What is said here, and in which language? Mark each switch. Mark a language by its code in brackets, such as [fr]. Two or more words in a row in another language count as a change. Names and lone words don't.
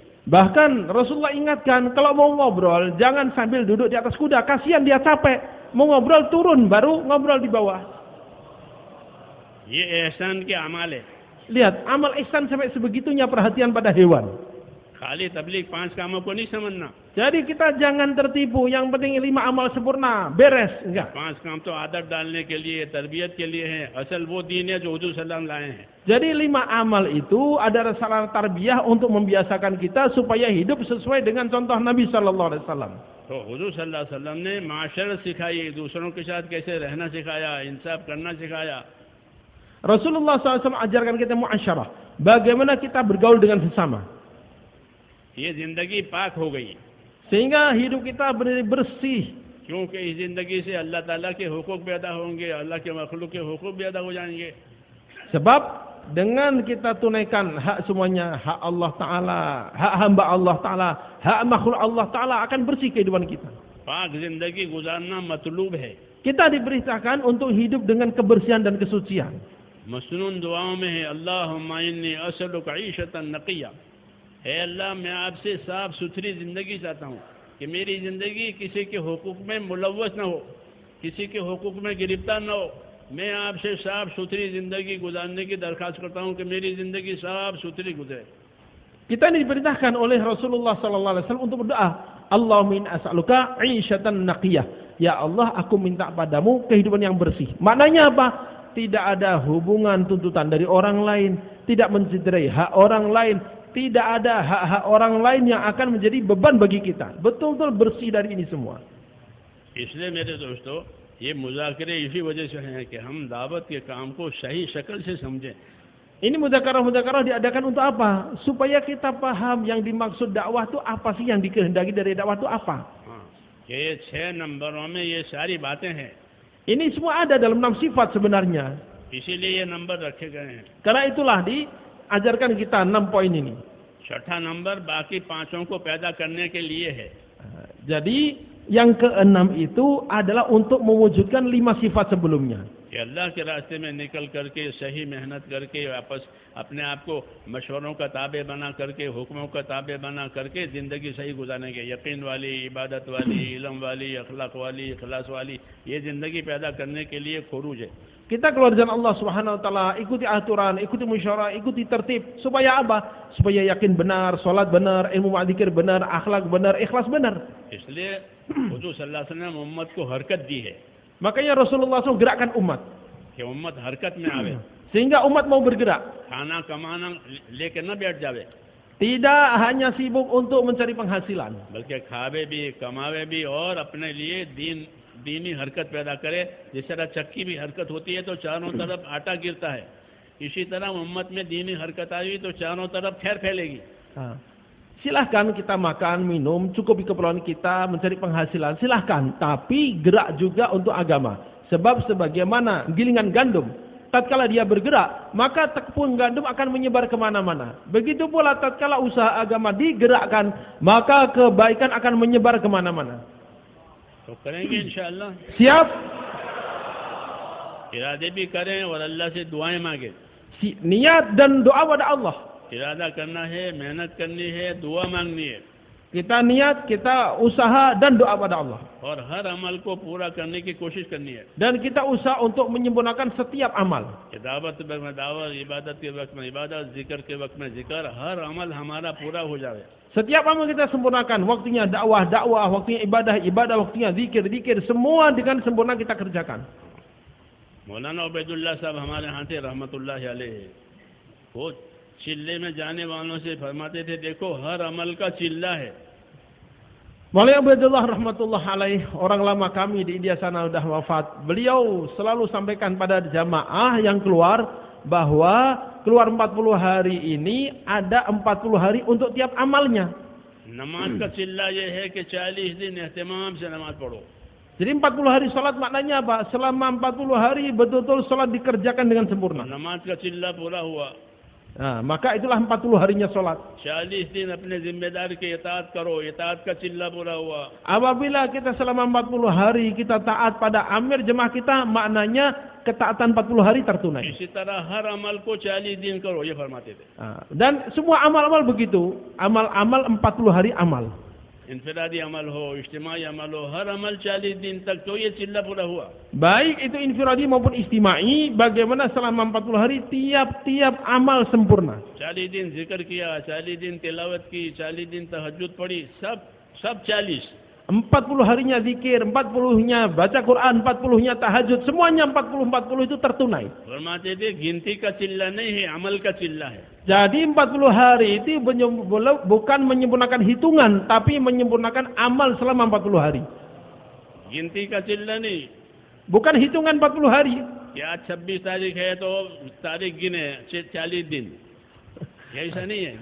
[id] Bahkan Rasulullah ingatkan, kalau mau ngobrol jangan sambil duduk di atas kuda, kasihan dia capek. Mau ngobrol turun baru ngobrol di bawah. [hi] ये एहसान के अमाल है. [id] Lihat, amal ihsan sampai sebegitunya perhatian pada hewan. [hi] खाली तबलीग 5 कामों को नहीं समझना. [id] Jadi kita jangan tertipu, yang penting 5 amal sempurna, beres, enggak. [hi] 5 काम तो आदत डालने के लिए, तरबियत के लिए है. असल वो दीन है जो हुजूर [ar] صلى الله عليه وسلم [hi] लाए हैं. [id] Jadi 5 amal itu adalah sarana tarbiyah untuk membiasakan kita supaya hidup sesuai dengan contoh Nabi [ar] صلى الله عليه وسلم. [hi] तो हुजूर [ar] صلى الله عليه وسلم [hi] ने माशरत सिखाई, दूसरों के साथ कैसे रहना सिखाया, इंसाफ करना सिखाया. [id] Rasulullah SAW ajarkan kita muasyarah, bagaimana kita bergaul dengan sesama. [hi] ये जिंदगी पाक हो गई [id] Sehingga hidup kita bersih. [hi] क्योंकि इस जिंदगी से अल्लाह ताला के हुकूक पैदा होंगे, अल्लाह के मखलूक के हुकूक पैदा हो जाएंगे. [id] Sebab dengan kita tunaikan hak semuanya, hak Allah Ta'ala, hak hamba Allah Ta'ala, hak makhluk Allah Ta'ala, akan bersih kehidupan kita. [hi] पाक जिंदगी गुजारना मतलूब है. [id] Kita diberitakan untuk hidup dengan kebersihan dan kesucian. [hi] मसनून दुआओं में है [ar] اللهم إني أسألك عيشة نقية. [hi] है अल्लाह, मैं आपसे साफ सुथरी ज़िंदगी चाहता हूँ कि मेरी ज़िंदगी किसी के हुकूक में मुलव्वस न हो, किसी के हुकूक में गिरफ्तार न हो. मैं आपसे साफ सुथरी ज़िंदगी गुजारने की दरख्वास्त करता हूँ कि मेरी ज़िंदगी साफ सुथरी गुजरे. [id] Kita diperintahkan oleh Rasulullah SAW untuk berdoa, [ar] اللهم إني أسألك عيشة نقية. [id] Ya Allah, aku minta padamu kehidupan yang bersih. Maknanya apa? Tidak ada hubungan tuntutan dari orang lain, tidak mencederai hak orang lain, tidak ada hak-hak orang lain yang akan menjadi beban bagi kita. Betul-betul bersih dari ini semua. [hi] इसलिए मेरे दोस्तों, ये मुज़ाकरे इसी वजह से हैं कि हम दावत के काम को सही शक्ल से समझें. [id] Ini muzakarah diadakan untuk apa? Supaya kita paham yang dimaksud dakwah itu apa sih, yang dikehendaki dari dakwah itu apa. [hi] ये 6 नंबरों में ये सारी बातें हैं. [id] Ini semua ada dalam 6 sifat sebenarnya. [hi] इसीलिए ये नंबर रखे गए हैं. [id] Karena itulah diajarkan kita 6 poin ini. [hi] छठा नंबर बाकी 5 को पैदा करने के लिए है. [id] Jadi yang ke-6 itu adalah untuk mewujudkan 5 sifat sebelumnya. [hi] कि अल्लाह के रास्ते में निकल करके सही मेहनत करके वापस अपने आप को मशवरों का ताबे बना करके, हुक्मों का ताबे बना करके ज़िंदगी सही गुजारने के, यकीन वाली, इबादत वाली, इल्म वाली, अखलाक वाली, इखलास वाली, ये ज़िंदगी पैदा करने के लिए खुरूज है. [id] Kita keluar jalan Allah [ar] سبحانه وتعالى, [id] ikuti aturan, ikuti musyawarah, ikuti tertib. Supaya apa? Supaya yakin benar, salat benar, ilmu ma'dzikir benar, akhlak benar, ikhlas benar. [hi] इसलिए हुजूर [ar] صلى الله عليه وسلم [hi] उम्मत को हरकत दी है. [id] Makanya Rasulullah SAW gerakkan umat. [hi] कि उम्मत हरकत में आवे. [id] Sehingga umat mau bergerak. [hi] खाना कमाना लेके न बैठ जावे. [id] Tidak hanya sibuk untuk mencari penghasilan. [hi] बल्कि खावे भी, कमावे भी और अपने लिए दीनी हरकत पैदा करे. जिस तरह चक्की भी हरकत होती है तो चारों तरफ आटा गिरता है, इसी तरह उम्मत में दीनी हरकत आई तो चारों तरफ खैर फैलेगी. [id] Silahkan kita makan, minum, cukupi keperluan kita, mencari penghasilan, silahkan. Tapi gerak juga untuk agama. Sebab sebagaimana gilingan gandum, tatkala dia bergerak, maka tepung gandum akan menyebar kemana-mana. Begitu pula tatkala usaha agama digerakkan, maka kebaikan akan menyebar kemana-mana. [hi] तो करेंगे इंशाअल्लाह. Siap. इरादे भी करें और अल्लाह से दुआएं मांगे. [id] Niat dan doa pada Allah. [hi] इरादा करना है, मेहनत करनी है, दुआ मांगनी है. [id] Kita niat, kita usaha dan doa pada Allah. [hi] और हर अमल को पूरा करने की कोशिश करनी है. [id] Dan kita usaha untuk menyempurnakan setiap amal. [hi] दावत के वक्त में दावत, इबादत के वक्त में इबादत, जिक्र के वक्त में जिक्र, हर अमल हमारा पूरा हो जाए. [id] Setiap amal kita sempurnakan, waktunya dakwah, waktunya ibadah, waktunya zikir, semua dengan sempurna kita kerjakan. [hi] मौलाना उबैदुल्लाह साहब हमारे यहाँ थे [ar] رحمة الله عليه. [hi] वो चिल्ले में जाने वालों से फरमाते थे, देखो हर अमल का चिल्ला है। [id] Maulana Abdullah [ar] رحمة الله عليه, [id] orang lama kami di India sana sudah wafat. Beliau selalu sampaikan pada jamaah yang keluar bahwa keluar 40 hari ini ada 40 hari untuk tiap amalnya. [hi] नमाज का चिल्ला ये है कि 40 दिन एहतमाम से नमाज पढ़ो। [id] Jadi 40 hari salat maknanya apa? Selama 40 hari betul-betul salat dikerjakan dengan sempurna. [hi] नमाज का चिल्ला पूरा हुआ। [id] Nah, maka itulah 40 harinya salat. [hi] 40 दिन अपने जिम्मेदार के इताअत करो, इताअत का चिल्ला पूरा हुआ। [id] Apabila kita selama 40 hari kita taat pada amir jemaah kita, maknanya ketaatan 40 hari tertunai. [hi] इसी तरह हर अमल को 40 दिन करो, ये फरमाते थे। [id] Dan semua amal-amal begitu, amal-amal 40 hari amal. [hi] इंफरादी अमल हो, इज्तिमाई अमल हो, हर अमल 40 दिन तक, तो ये चिल्ला पूरा हुआ। [id] Baik itu infiradi maupun istimai, bagaimana selama 40 hari tiap-tiap amal sempurna. [hi] 40 दिन जिक्र किया, 40 दिन तिलावत की, 40 दिन तहज्जुद पढ़ी, सब 40। [id] 40 harinya zikir, 40-nya baca Quran, 40-nya tahajud, semuanya 40 itu tertunai. [hi] फरमाते थे गिनती का चिल्ला नहीं है, अमल का चिल्ला है। [id] Jadi 40 hari itu bukan menyempurnakan hitungan, tapi menyempurnakan amal selama 40 hari. [hi] गिनती का चिल्ला नहीं [id] Bukan hitungan 40 hari. [hi] कि आज 26 तारीख है तो तारीख गिने 40 दिन, ऐसा नहीं है।